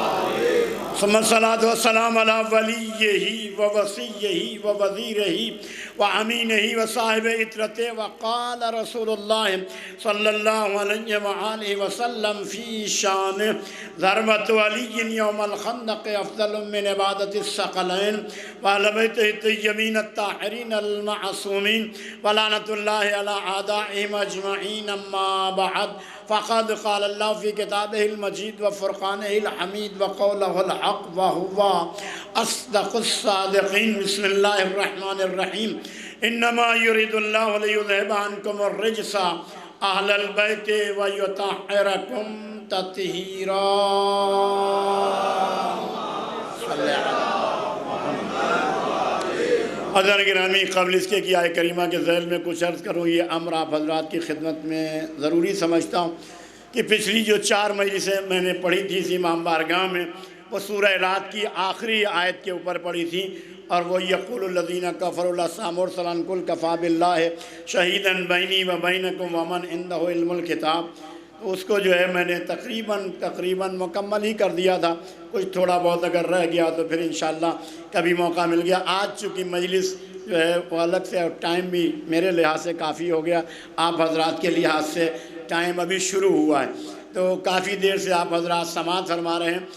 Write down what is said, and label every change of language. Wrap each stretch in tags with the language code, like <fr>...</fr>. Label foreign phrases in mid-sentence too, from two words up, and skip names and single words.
<ar>ثم الصلاة والسلام على وليه ووصيه ووزيره وأمينه وصاحب عترته وقال رسول الله صلى الله عليه وآله وسلم في شأن ضربة علي يوم الخندق أفضل من عبادة الثقلين ولبيته طيبين الطاهرين المعصومين ولعنة الله على أعدائهم أجمعين أما بعد فقد قال الله في كتابه المجيد وفرقانه الحميد وقوله الحق وهو أصدق الصادقين. بسم الله الرحمن الرحيم. إنما يريد الله ليذهب عنكم الرجس أهل البيت ويطهركم تطهيرا.</ar> <ur>حضرات گرامی، قبل اس کے کہ آیہ کریمہ کے ذیل میں کچھ عرض کروں، یہ امر آپ حضرات کی خدمت میں ضروری سمجھتا ہوں کہ پچھلی جو 4 مجلسیں میں نے پڑھی تھی اس امام بارگاہ میں، وہ سورہ رات کی آخری آیت کے اوپر پڑھی تھی، اور وہ</ur> <ar>يقول الذين كفروا لست مرسلا قل كفى بالله شهيدا بيني وبينكم ومن عنده علم الكتاب.</ar> <ur>اس کو جو ہے میں نے تقریباً مکمل ہی کر دیا تھا، کچھ تھوڑا بہت اگر رہ گیا تو پھر ان شاء اللہ کبھی موقع مل گیا. آج چونکہ مجلس جو ہے وہ الگ سے، اور ٹائم بھی میرے لحاظ سے کافی ہو گیا، آپ حضرات کے لحاظ سے ٹائم ابھی شروع ہوا ہے، تو کافی دیر سے آپ حضرات سماعت فرما رہے ہیں.</ur>